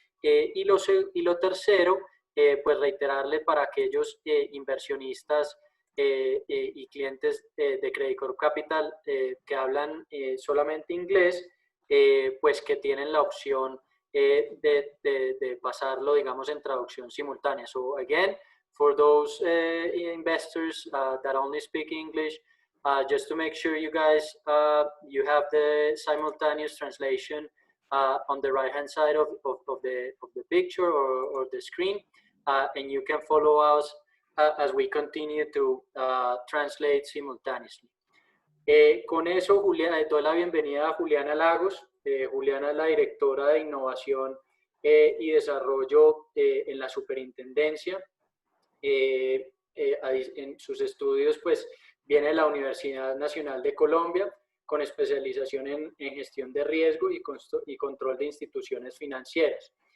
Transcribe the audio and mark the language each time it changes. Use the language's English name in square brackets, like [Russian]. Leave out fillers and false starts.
[Spanish] Y lo tercero, pues reiterarle para aquellos inversionistas y clientes de Credit Corp Capital que hablan solamente inglés, pues que tienen la opción de pasarlo, digamos, en traducción simultánea. [English] So again, for those investors that only speak English, just to make sure you guys, you have the simultaneous translation on the right hand side of the picture or the screen, and you can follow us as we continue to translate simultaneously. [Spanish] Con eso, doy la bienvenida a Juliana Lagos. Juliana es la directora de Innovación y Desarrollo en la Superintendencia. En sus estudios, pues, viene de la Universidad Nacional de Colombia, con especialización en gestión de riesgo y control de instituciones financieras.